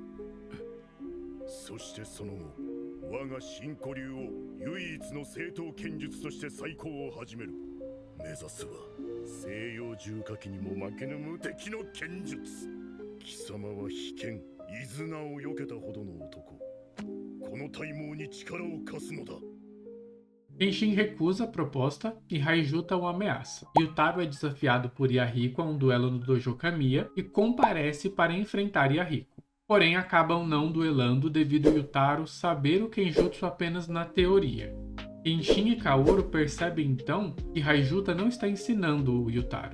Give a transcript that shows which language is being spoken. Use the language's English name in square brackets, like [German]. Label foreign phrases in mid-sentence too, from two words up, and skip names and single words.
[Japanese] そしてその後我が新古流を唯一の正統剣術として再興を始める。目指すは西洋重火器にも負けぬ無敵の剣術。貴様は非剣イズナを避けたほどの男。この体毛に力を貸すのだ。 [Portuguese] Kenshin recusa a proposta e Haijuta o ameaça. Yutaro é desafiado por Yahiko a um duelo no dojo Kamiya e comparece para enfrentar Yahiko. Porém, acabam não duelando devido a Yutaro saber o Kenjutsu apenas na teoria. Kenshin e Kaoru percebem então que Haijuta não está ensinando o Yutaro.